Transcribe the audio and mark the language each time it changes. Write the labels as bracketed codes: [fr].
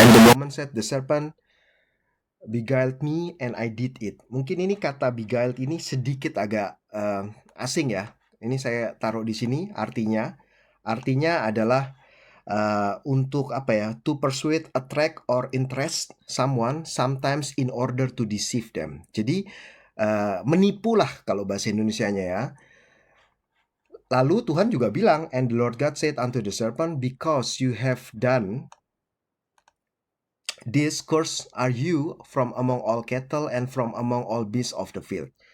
[en] And the woman said, the serpent beguiled me and I did it. [id] Mungkin ini kata beguiled ini sedikit agak asing ya. Ini saya taruh di sini artinya. Artinya adalah untuk apa ya? [en] To persuade, attract, or interest someone sometimes in order to deceive them. [id] Jadi menipulah kalau bahasa Indonesianya ya. Lalu Tuhan juga bilang, [en] and the Lord God said unto the serpent, because you have done this, cursed are you from among all cattle and from among all beasts of the field.